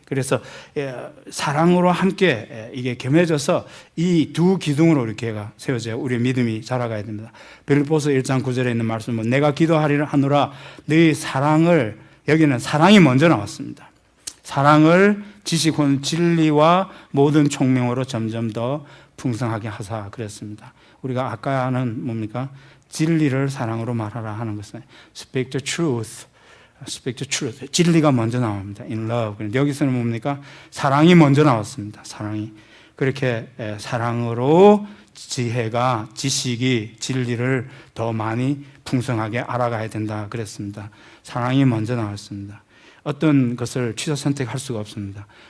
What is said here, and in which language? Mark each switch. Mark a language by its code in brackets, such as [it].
[ko] 그래서 사랑으로 함께 이게 겸해져서 이 두 기둥으로 이렇게 세워져야 우리의 믿음이 자라가야 됩니다. 빌립보서 1장 9절에 있는 말씀은 내가 기도하리라 하노라 너희 사랑을, 여기는 사랑이 먼저 나왔습니다. 사랑을 지식 혹은 진리와 모든 총명으로 점점 더 풍성하게 하사 그랬습니다. 우리가 아까는 뭡니까? 진리를 사랑으로 말하라 하는 것은 [en] speak the truth, speak the truth. [ko] 진리가 먼저 나옵니다. [en] in love. [ko] 여기서는 뭡니까? 사랑이 먼저 나왔습니다. 사랑이. 그렇게 사랑으로 지혜가, 지식이 진리를 더 많이 풍성하게 알아가야 된다 그랬습니다. 사랑이 먼저 나왔습니다. 어떤 것을 취사 선택할 수가 없습니다.